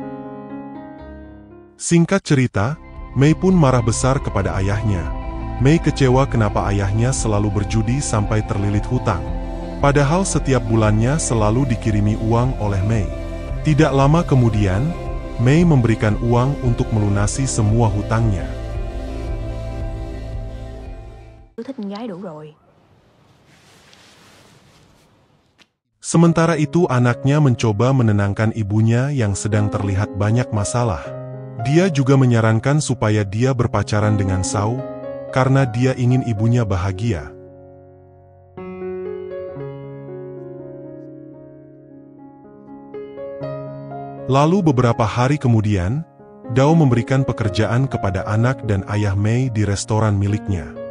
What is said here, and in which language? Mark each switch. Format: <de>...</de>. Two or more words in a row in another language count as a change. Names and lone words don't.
<id>Singkat cerita, Mei pun marah besar kepada ayahnya. Mei kecewa kenapa ayahnya selalu berjudi sampai terlilit hutang. Padahal setiap bulannya selalu dikirimi uang oleh Mei. Tidak lama kemudian, Mei memberikan uang untuk melunasi semua hutangnya.</id> <vi>Tôi thích con gái đủ rồi.</vi> <id>Sementara itu anaknya mencoba menenangkan ibunya yang sedang terlihat banyak masalah. Dia juga menyarankan supaya dia berpacaran dengan Sao, karena dia ingin ibunya bahagia. Lalu beberapa hari kemudian, Dao memberikan pekerjaan kepada anak dan ayah Mei di restoran miliknya.</id>